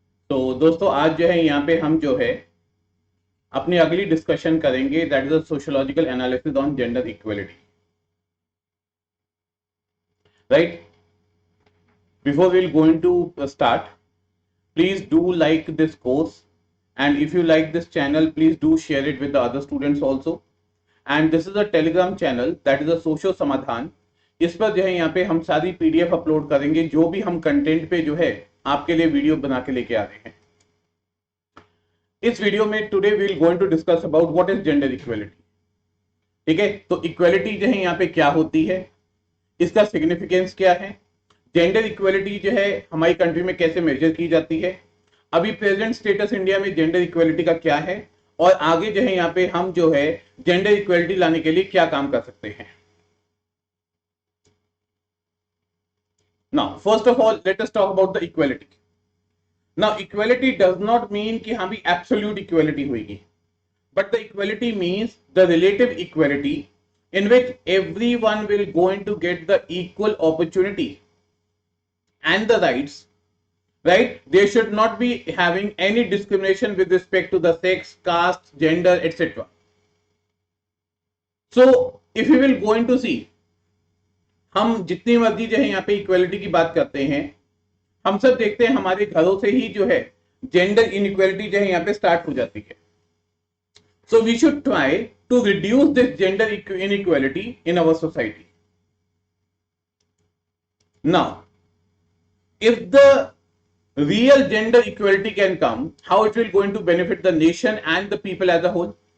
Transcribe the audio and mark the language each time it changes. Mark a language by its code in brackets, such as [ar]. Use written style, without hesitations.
[hi] तो दोस्तों आज जो है यहाँ पे हम जो है अपनी अगली डिस्कशन करेंगे, [en] That is a sociological analysis on gender equality. Right, before we will going to start, please do like this course, and if you like this channel please do share it with the other students also. And this is a telegram channel, that is a socio Samadhan. [hi] इस पर जो है यहाँ पे हम सारी PDF upload करेंगे, जो भी हम कंटेंट पे जो है आपके लिए वीडियो बना के लेके आ रहे हैं। इस वीडियो में [en] Today we will going to discuss about what is gender equality. [hi] ठीक है, तो इक्वलिटी जो है यहाँ पे क्या होती है, इसका सिग्निफिकेंस क्या है, जेंडर इक्वलिटी जो है हमारी कंट्री में कैसे मेजर की जाती है, अभी प्रेजेंट स्टेटस इंडिया में जेंडर इक्वलिटी का क्या है, और आगे जो है यहाँ पे हम जो है जेंडर इक्वलिटी लाने के लिए क्या काम कर सकते हैं। [en] Now first of all let us talk about the equality. Now equality does not mean [hi] कि हाँ भी [en] Absolute equality होगी, but the equality means the relative equality in which everyone will going to get the equal opportunity and the rights. Right, they should not be having any discrimination with respect to the sex, caste, gender, etc. So if we will going to see, [hi] हम जितनी मर्जी जो है यहाँ पे equality की बात करते हैं, हम सब देखते हैं हमारे घरों से ही जो है जेंडर इनइक्वलिटी जो है यहाँ पे स्टार्ट हो जाती है। [en] So we should try to reduce this gender inequality in our society. Now, if the real gender equality can come, how it will going to benefit the nation and the people as a whole?